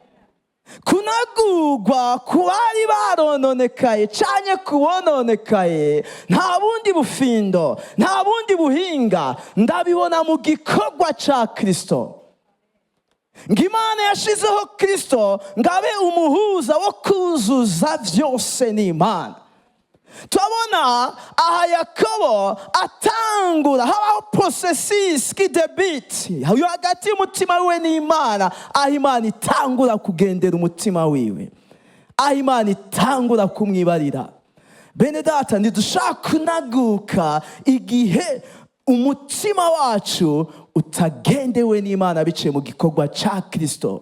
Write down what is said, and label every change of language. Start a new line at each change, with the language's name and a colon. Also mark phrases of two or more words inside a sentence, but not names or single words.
Rundi: Kunagurwa ku bari barononekaye canke kubononekaye, nta bundi bufindo, nta bundi buhinga ndabibona mu gikorwa ca Kristo. Ngimana yashizeho Kristo ngabe umuhuza wo kuzuza vyose n'Imana. turabona aha Yakobo atangura, habaho
French: processus qui débute
Rundi: hagati y'umutima wiwe n'Imana, aho Imana itangura kugendera umutima wiwe, aho Imana itangura kumwibarira. Bene data, ntidushaka kunaguka igihe umutima wacu utagendewe n'Imana biciye mu gikorwa ca Kristo.